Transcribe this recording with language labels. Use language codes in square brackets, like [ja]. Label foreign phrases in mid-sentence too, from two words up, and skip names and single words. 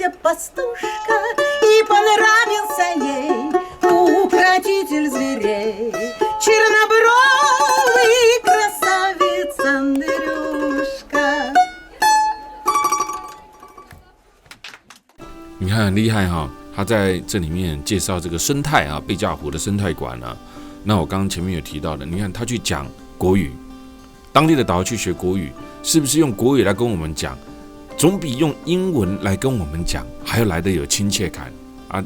[ru] пастушка, и понравился ей укротитель зверей, чернобровый красавец Андрюшка. [zh] 你看很厉害哈，他在这里面介绍这个生态啊，贝加尔湖的生态馆啊。那我刚刚前面有提到的，你看他去讲国语，当地的导游去学国语，是不是用国语来跟我们讲，总比用英文来跟我们讲还要来得有亲切感啊？